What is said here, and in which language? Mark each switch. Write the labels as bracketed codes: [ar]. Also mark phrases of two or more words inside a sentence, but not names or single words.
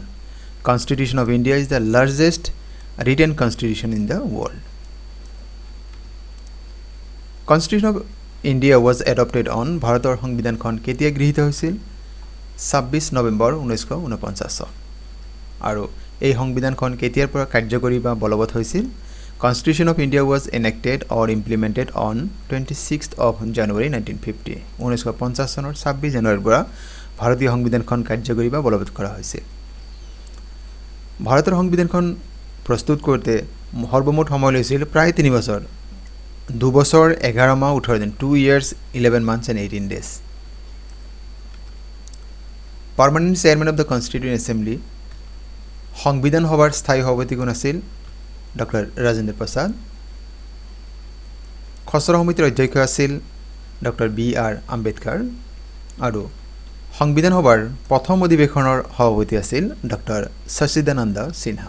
[en] Constitution of India is the largest written constitution in the world. Constitution of India was adopted on, [as] ভাৰতৰ সংবিধানখন কেতিয়া গৃহীত হৈছিল? 26 নৱেম্বৰ 1949 চন। আৰু এই সংবিধানখন কেতিয়াৰ পৰা কাৰ্যকৰী বা বলবৎ হৈছিল? [en] Constitution of India was enacted or implemented on 26th of January 1950. [as] 1950 চনৰ 26 জানুৱাৰীৰ পৰা ভাৰতীয় সংবিধানখন কাৰ্যকৰী বা বলবৎ কৰা হৈছিল। ভাৰতৰ সংবিধানখন প্ৰস্তুত কৰোঁতে সৰ্বমুঠ সময় লৈছিল প্ৰায় 3 বছৰ, 2 বছৰ 11 মাহ 18 দিন, [en] 2 years 11 months and 18 days. Permanent Chairman of the Constituent Assembly, [as] সংবিধান সভাৰ স্থায়ী সভাপতি কোন আছিল? ডক্টৰ ৰাজেন্দ্ৰ প্ৰসাদ। খচৰা সমিতিৰ অধ্যক্ষ আছিল ডক্টৰ BR আম্বেদকাৰ। আৰু সংবিধান সভাৰ প্ৰথম অধিৱেশনৰ সভাপতি আছিল ডক্টৰ সচিদানন্দ সিনহা।